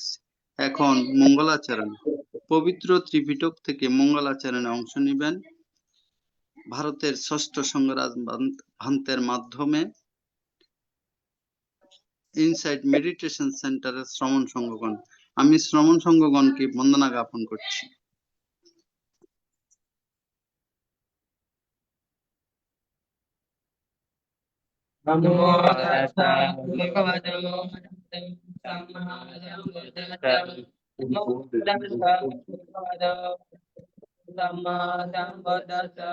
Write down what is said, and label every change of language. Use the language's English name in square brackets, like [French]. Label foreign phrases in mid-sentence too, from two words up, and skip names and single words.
[Bangla] এখন মঙ্গলাচরণ, পবিত্র ত্রিপিটক থেকে মঙ্গলাচরণে অংশ নেবেন ভারতের ষষ্ঠ সংঘরাজ ভান্তের মাধ্যমে ইনসাইট মেডিটেশন সেন্টারের শ্রমণ সংঘগণ। আমি শ্রমণ সংঘগণকে বন্দনা জ্ঞাপন করছি। [Pali] নমো তাস্সা ভগবতো সাম্মা সাম্বুদ্দাস্সা। নমো তাস্সা ভগবতো সাম্মা সাম্বুদ্দাস্সা।